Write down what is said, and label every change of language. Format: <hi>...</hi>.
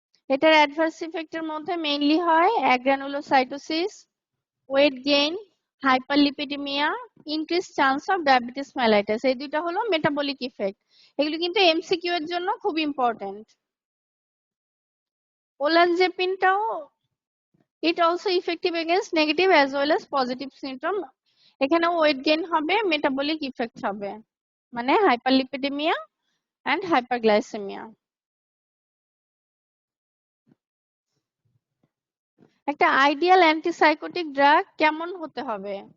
<bn>এটার অ্যাডভার্স ইফেক্টের মধ্যে মেইনলি হয় agranulocytosis, weight gain, hyperlipidemia, increase chance of diabetes mellitus. এই দুইটা হলো মেটাবলিক ইফেক্ট। এগুলো কিন্তু এমসিকিউ এর জন্য খুব important.</bn> <en>ওলানজেপিনটাও it also effective against negative as well as positive symptom.</en> <bn>এখানে ওয়েট গেইন হবে, মেটাবলিক ইফেক্ট হবে, মানে হাইপারলিপিডেমিয়া এন্ড হাইপারগ্লাইসেমিয়া। একটা আইডিয়াল অ্যান্টিসাইকোটিক ড্রাগ কেমন হতে হবে?</bn>